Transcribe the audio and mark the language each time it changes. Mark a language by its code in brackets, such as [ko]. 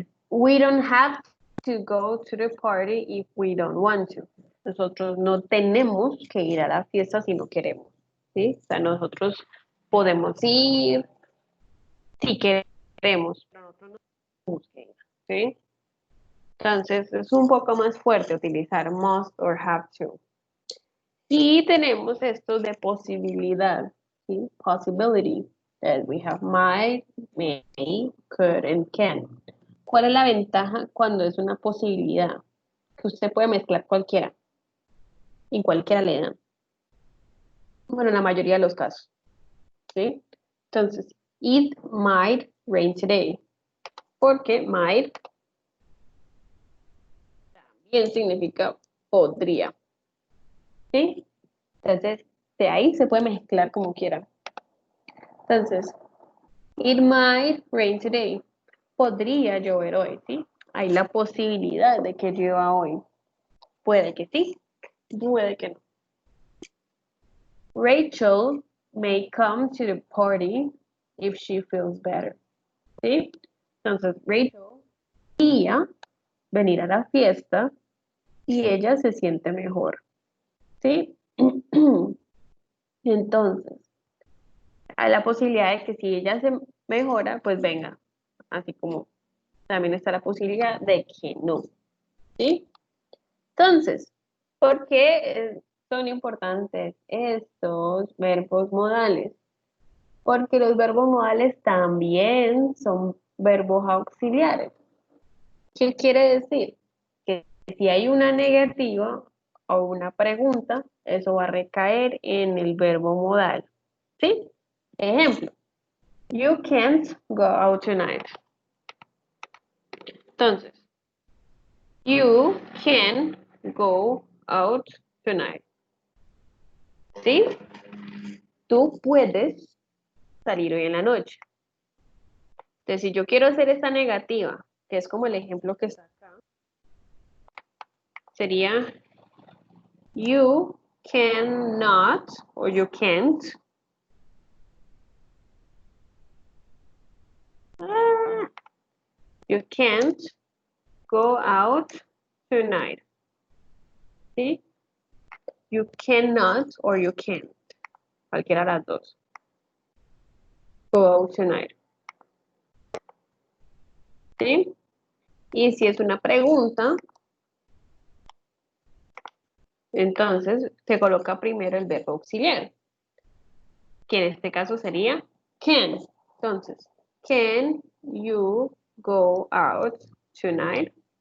[en] We don't have to go to the party if we don't want to. [es] Nosotros no tenemos que ir a la fiesta si no queremos, ¿sí? O sea, nosotros podemos ir si queremos, pero nosotros no tenemos que ir, ¿sí? Entonces, es un poco más fuerte utilizar must or have to. Y tenemos esto de posibilidad, ¿sí? [en] Possibility, that we have might, may, could, and can. [es] ¿Cuál es la ventaja cuando es una posibilidad? Que usted puede mezclar cualquiera y cualquiera le da. Bueno, en la mayoría de los casos, ¿sí? [en] Entonces, it might rain today. [es] Porque might también significa podría, ¿sí? Entonces, de ahí se puede mezclar como quiera. [en] Entonces, it might rain today. [es] Podría llover hoy, ¿sí? Hay la posibilidad de que llueva hoy. Puede que sí, puede que no. [en] Rachel may come to the party if she feels better, ¿sí? [es] Entonces, Rachel podría venir a la fiesta y ella se siente mejor, ¿sí? Entonces, hay la posibilidad de que si ella se mejora, pues venga, así como también está la posibilidad de que no, ¿sí? Entonces, ¿por qué son importantes estos verbos modales? Porque los verbos modales también son verbos auxiliares. ¿Qué quiere decir? Que si hay una negativa o una pregunta, eso va a recaer en el verbo modal, ¿sí? [en] Ejemplo, you can't go out tonight. Entonces, you can go out tonight. [es] ¿Sí? Tú puedes salir hoy en la noche. Entonces, si yo quiero hacer esta negativa, que es como el ejemplo que está acá, sería [en] you cannot o you can't you can't go out tonight. [es] ¿Sí? [en] You cannot or you can't. [es] Cualquiera de las dos. [en] Go out tonight. [es] ¿Sí? Y si es una pregunta, entonces se coloca primero el verbo auxiliar, que en este caso sería can. [en] Entonces, can you go out tonight?